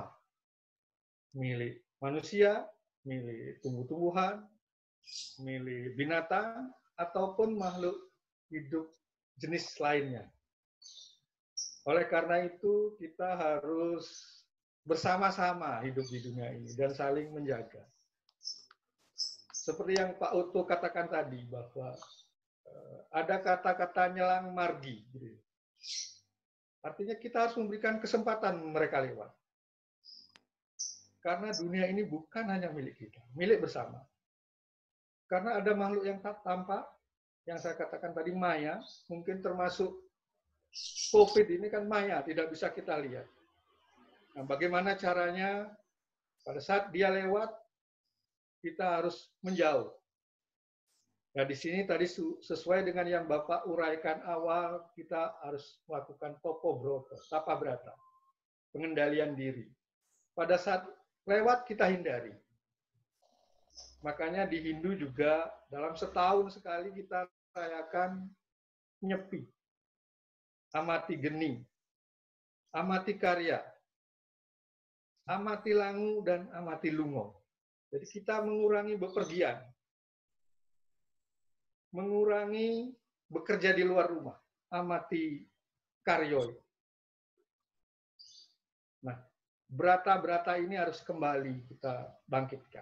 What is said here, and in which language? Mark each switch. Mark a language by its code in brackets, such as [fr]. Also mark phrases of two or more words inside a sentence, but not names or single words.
[id] Milik manusia, milik tumbuh-tumbuhan, milik binatang, ataupun makhluk hidup jenis lainnya. Oleh karena itu, kita harus bersama-sama hidup di dunia ini dan saling menjaga. Seperti yang Pak Utuh katakan tadi, bahwa ada kata-kata [ban] nyelang margi. [id] Artinya kita harus memberikan kesempatan mereka lewat. Karena dunia ini bukan hanya milik kita, milik bersama. Karena ada makhluk yang tak tampak, yang saya katakan tadi maya, mungkin termasuk COVID ini kan maya, tidak bisa kita lihat. Nah, bagaimana caranya pada saat dia lewat, kita harus menjauh. Nah, di sini tadi sesuai dengan yang Bapak uraikan awal, kita harus melakukan [jv] topo broto, [id] tapa brata, pengendalian diri. Pada saat lewat kita hindari. Makanya di Hindu juga dalam setahun sekali kita rayakan Nyepi, amati geni, amati karya, amati langu, dan amati lungo. Jadi kita mengurangi bepergian, mengurangi bekerja di luar rumah, amati karyo. Nah, brata-brata ini harus kembali kita bangkitkan.